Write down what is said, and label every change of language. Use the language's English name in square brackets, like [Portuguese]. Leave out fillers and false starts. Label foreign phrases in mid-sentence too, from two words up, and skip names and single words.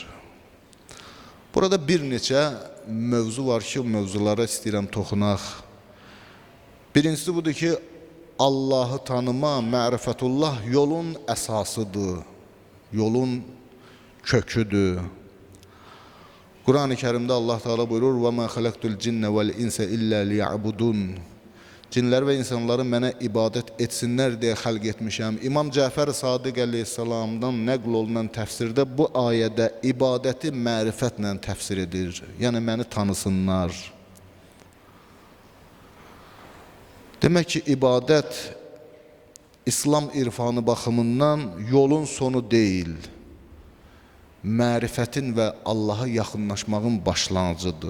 [Azerbaijani] Burada bir neçə mövzu var ki, mövzulara istəyirəm toxunaq. Birincisi budur ki, Allahı tanıma, mərifətullah yolun əsasıdır, yolun köküdür. Quran-ı Kərimdə Allah Teala buyurur: [Arabic] وَمَا خَلَقْتُ الْجِنَّ وَالْاِنْسَ إِلَّا لِيَعْبُدُونَ [Azerbaijani] Cinlər və insanları mənə ibadət etsinlər deyə xəlq etmişəm. İmam Cəfər Sadiq əleyhissalamdan nəql olunan təfsirdə bu ayədə ibadəti mərifətlə təfsir edir. Yəni məni tanısınlar. Demək ki, ibadət İslam irfanı baxımından yolun sonu deyil, mərifətin və Allaha yaxınlaşmağın başlanğıcıdır.